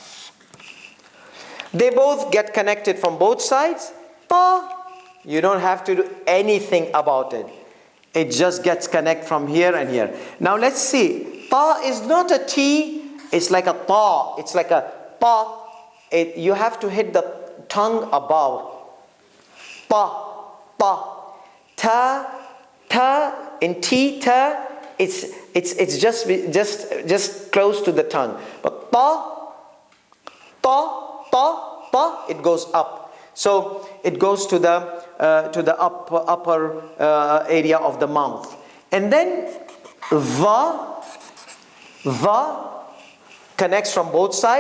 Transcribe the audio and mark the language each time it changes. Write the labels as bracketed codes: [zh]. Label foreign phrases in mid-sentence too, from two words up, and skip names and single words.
[en] They both get connected from both sides. Ta. You don't have to do anything about it. It just gets connect from here and here. Now let's see. Ta is not a T. It's like a ta. It's like a pa. You have to hit the tongue above. Pa. Pa. Ta. In T. Ta. It's just close to the tongue. But ta. It goes up. So it goes to the upper area of the mouth. And then va connects from both sides.